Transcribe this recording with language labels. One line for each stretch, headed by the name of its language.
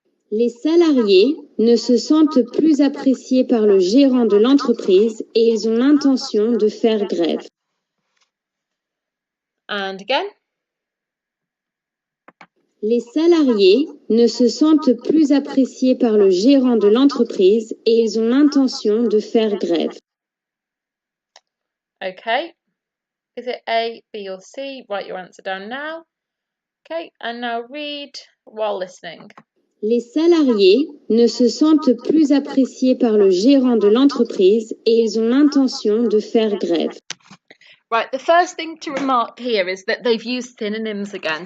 French: Les salariés ne se sentent plus appréciés par le gérant de l'entreprise et ils ont l'intention de faire grève.
English: And again?
French: Les salariés ne se sentent plus appréciés par le gérant de l'entreprise et ils ont l'intention de faire grève.
English: Okay. Is it A, B or C? Write your answer down now. Okay, and now read while listening.
French: Les salariés ne se sentent plus appréciés par le gérant de l'entreprise et ils ont l'intention de faire grève.
English: Right, the first thing to remark here is that they've used synonyms again.